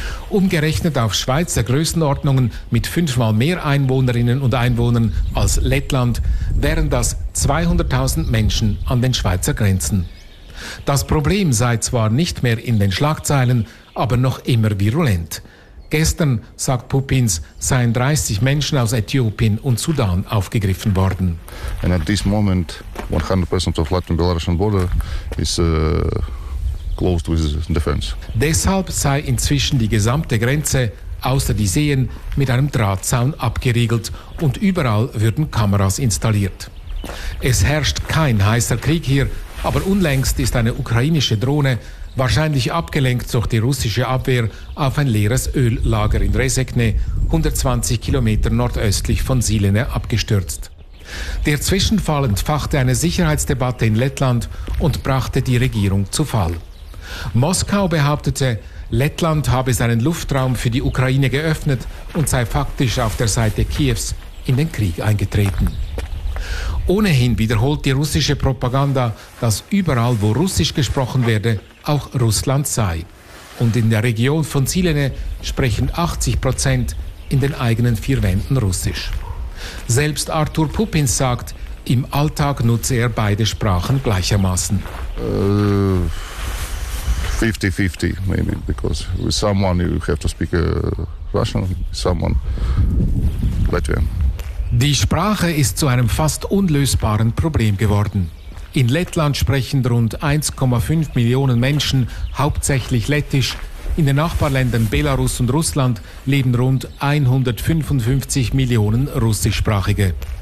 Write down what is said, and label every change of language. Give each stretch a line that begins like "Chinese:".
German: Umgerechnet auf Schweizer Größenordnungen mit 5-mal mehr Einwohnerinnen und Einwohnern als Lettland wären das 200.000 Menschen an den Schweizer Grenzen. Das Problem sei zwar nicht mehr in den Schlagzeilen, aber noch immer virulent. Gestern, sagt Pupins, seien 30 Menschen aus Äthiopien und Sudan aufgegriffen worden.
English: And at this moment 100% of Latvian-Belarusian border is closed with defense.
German: Deshalb sei inzwischen die gesamte Grenze, außer die Seen, mit einem Drahtzaun abgeriegelt und überall würden Kameras installiert. Es herrscht kein heißer Krieg hier, aber unlängst ist eine ukrainische Drohne, wahrscheinlich abgelenkt durch die russische Abwehr, auf ein leeres Öllager in Rezekne, 120 Kilometer nordöstlich von Silene, abgestürzt. Der Zwischenfall entfachte eine Sicherheitsdebatte in Lettland und brachte die Regierung zu Fall. Moskau behauptete, Lettland habe seinen Luftraum für die Ukraine geöffnet und sei faktisch auf der Seite Kiews in den Krieg eingetreten. Ohnehin wiederholt die russische Propaganda, dass überall, wo Russisch gesprochen werde, auch Russland sei. Und in der Region von Silene sprechen 80% in den eigenen vier Wänden Russisch. Selbst Arthur Pupin sagt, im Alltag nutze er beide Sprachen gleichermaßen.
English: 50-50, maybe, because with someone you have to speak Russian, someone Latvian.
German: Die Sprache ist zu einem fast unlösbaren Problem geworden. In Lettland sprechen rund 1,5 Millionen Menschen hauptsächlich Lettisch. In den Nachbarländern Belarus und Russland leben rund 155 Millionen Russischsprachige.